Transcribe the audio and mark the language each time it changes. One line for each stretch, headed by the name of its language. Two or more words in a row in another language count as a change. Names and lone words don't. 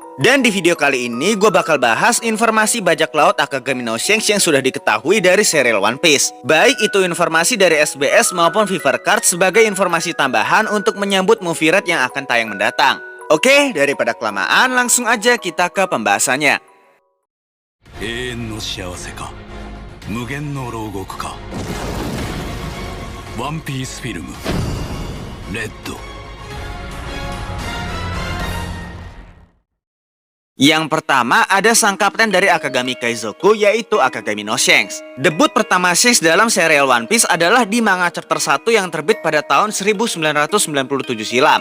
Indonesian: Dan di video kali ini gue bakal bahas informasi Bajak Laut Akagami no Shanks yang sudah diketahui dari serial One Piece. Baik itu informasi dari SBS maupun Fever Card sebagai informasi tambahan untuk menyambut movie Red yang akan tayang mendatang. Oke, daripada kelamaan langsung aja kita ke pembahasannya.
Japanese: 永遠の幸せか無限の牢獄かワンピースフィルムレッド
Indonesian: Yang pertama ada sang kapten dari Akagami Kaizoku yaitu Akagami no Shanks. Debut pertama Shanks dalam serial One Piece adalah di manga chapter 1 yang terbit pada tahun 1997 silam.